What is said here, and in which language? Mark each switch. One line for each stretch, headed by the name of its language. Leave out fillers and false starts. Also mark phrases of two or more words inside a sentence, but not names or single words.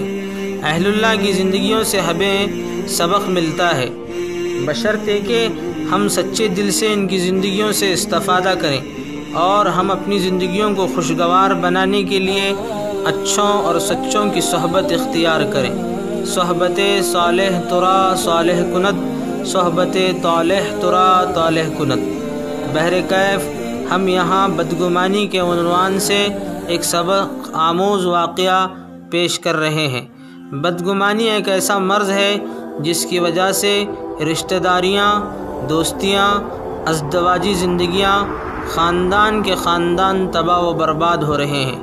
Urdu: اہل اللہ کی زندگیوں سے ہمیں سبق ملتا ہے، بشرطے کہ ہم سچے دل سے ان کی زندگیوں سے استفادہ کریں اور ہم اپنی زندگیوں کو خوشگوار بنانے کے لیے اچھوں اور سچوں کی صحبت اختیار کریں۔
Persian: صحبت صالح ترا صالح کند، صحبت طالح ترا طالح کند۔
Urdu: بہرکیف ہم یہاں بدگمانی کے عنوان سے ایک سبق آموز واقعہ پیش کر رہے ہیں۔ بدگمانی ایک ایسا مرض ہے جس کی وجہ سے رشتہ داریاں، دوستیاں، ازدواجی زندگیاں، خاندان کے خاندان تباہ و برباد ہو رہے ہیں۔